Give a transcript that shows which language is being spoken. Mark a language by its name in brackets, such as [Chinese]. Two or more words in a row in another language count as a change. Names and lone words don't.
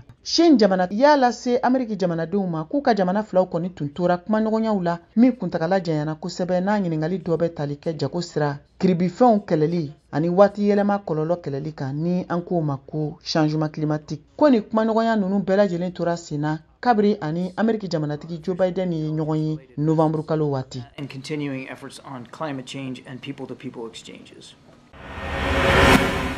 [Bambara] Chine jamana y'a lase Amerique jamanadenw ma k'u ka jamana filaw kɔni tun tora kumaɲɔgɔnyaw la min kuntagala jɛnyana kosɛbɛ n'a ɲiningali dɔ bɛ tali kɛ jako sira kiribifɛnw kɛlɛli ani waati yɛlɛma kɔlɔlɔ kɛlɛli kan ni an k'o ma ko [French] changement climatique [Bambara] ko ni kumaɲɔgɔnya ninnu bɛɛ lajɛlen tora senna kabiri ani Amerique jamanatigi Joe Biden ye ɲɔgɔn ye Novembre kalo waati. [English] And continuing efforts on climate change and people-to-people exchanges.